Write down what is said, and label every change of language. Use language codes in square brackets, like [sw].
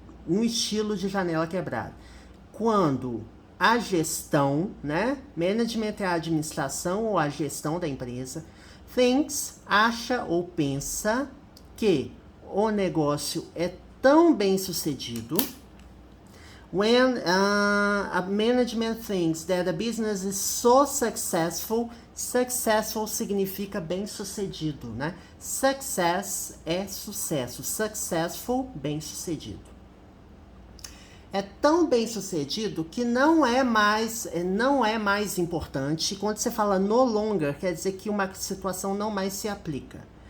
[pt] Um estilo de janela quebrada. Quando a gestão, né? Management é a administração ou a gestão da empresa. Thinks, acha ou pensa que o negócio é tão bem sucedido. [en] When a management thinks that a business is so successful, successful [pt] significa bem sucedido, né? Success é sucesso, successful, bem sucedido. É tão bem sucedido que não é mais importante. Quando você fala no longer, quer dizer que uma situação não mais se aplica.